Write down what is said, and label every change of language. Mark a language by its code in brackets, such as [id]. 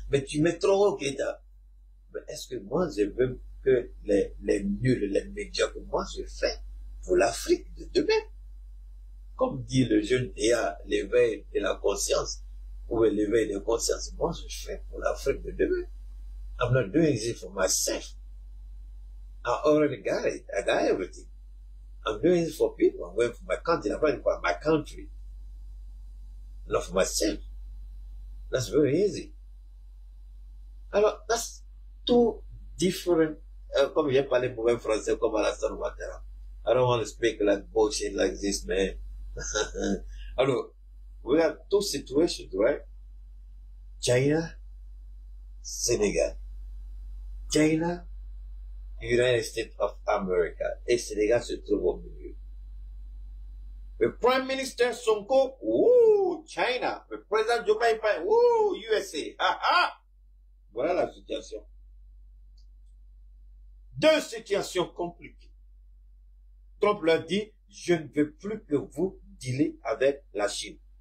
[fr] Mais tu mets trop haut, Keïta. Mais est-ce que moi, je veux que les nuls, les médiocres, moi, je fais pour l'Afrique de demain. Comme dit le jeune Théa, l'éveil de la conscience, ou l'éveil de conscience, moi je fais pour l'Afrique de demain. [en] I'm not doing it for myself. I already got it. I got everything. I'm doing it for people. I'm going for my country. I'm going for my country. Not for myself. That's very easy. [fr] Alors, [en] that's two different, [fr] comme j'ai parlé mauvais français, comme Alassane Ouattara. [en] I don't want to speak like bullshit like this, man. [fr] Alors, [en] we have two situations, right? China, Senegal. China, United States of America. [fr] Et Sénégal se trouve au milieu. Le Prime Minister Sonko, ouh, China. Le président Joe Biden, ouh, USA. Ah, ah. Voilà la situation. Deux situations compliquées. Trump leur dit, je ne veux plus que vous dealez avec la Chine.